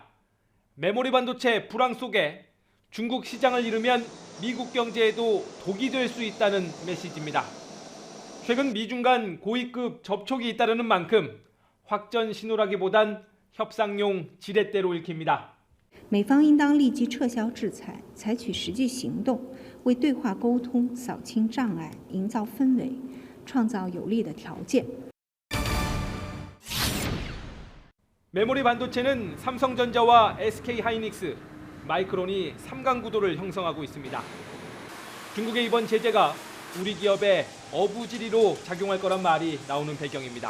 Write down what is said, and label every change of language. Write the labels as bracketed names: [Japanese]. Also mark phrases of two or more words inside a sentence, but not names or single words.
[Korean] 메모리 반도체 불황 속에 중국 시장을 잃으면 미국 경제에도 독이 될 수 있다는 메시지입니다. 최근 미중 간 고위급 접촉이 잇따르는 만큼 확전 신호라기보단 협상용 지렛대로 읽힙니다. [Chinese] 美方应当立即撤销制裁，采取实际行动，为对话沟通扫清障碍，营造氛围，创造有利的条件。 [Korean] 메모리 반도체는 삼성전자와 SK하이닉스, 마이크론이 3강 구도를 형성하고 있습니다. 중국의 이번 제재가 우리 기업의 어부지리로 작용할 거란 말이 나오는 배경입니다.